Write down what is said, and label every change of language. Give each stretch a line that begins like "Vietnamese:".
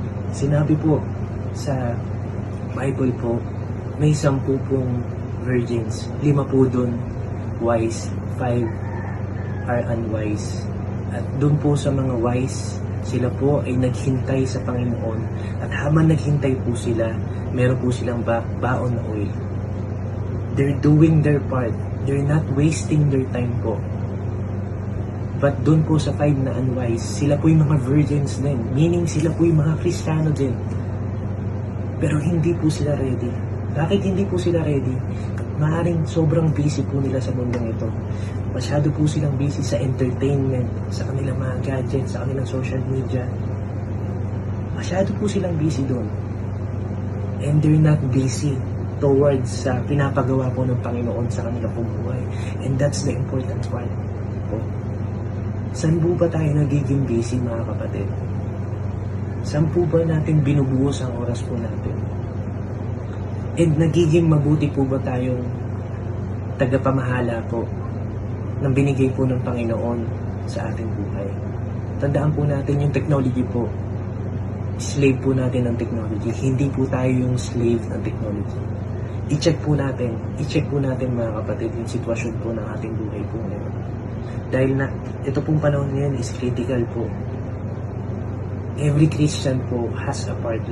Filipino: Sinabi po sa Bible po, may 10 pong virgins, 5 po dun wise,
English: 5 are unwise.
Filipino: At doon po sa mga wise, sila po ay naghintay sa Panginoon. At habang naghintay po sila, meron po silang baon na oil.
English: They're doing their part. They're not wasting their time po.
Filipino: But doon po sa 5 na unwise, sila po yung mga virgins din. Meaning sila po yung mga Kristiyano din. Pero hindi po sila ready. Bakit hindi po sila ready? Maaaring sobrang busy po nila sa mundong ito. Masyado po silang busy sa entertainment, sa kanilang mga gadgets, sa kanilang social media. Masyado po silang busy doon.
English: And they're not busy towards
Filipino: sa pinapagawa po ng Panginoon sa kanilang buhay.
English: And that's the important part.
Filipino: Saan po ba tayo nagiging busy, mga kapatid? Saan po ba natin binubuhos ang oras po natin? And nagiging mabuti po ba tayong tagapamahala po ng binigay po ng Panginoon sa ating buhay? Tandaan po natin yung technology po. Slave po natin ng technology. Hindi po tayo yung slave ng technology. I-check po natin mga kapatid yung sitwasyon po ng ating buhay po ngayon. Dahil na ito pong panahon ngayon is critical po.
English: Every Christian po has a part.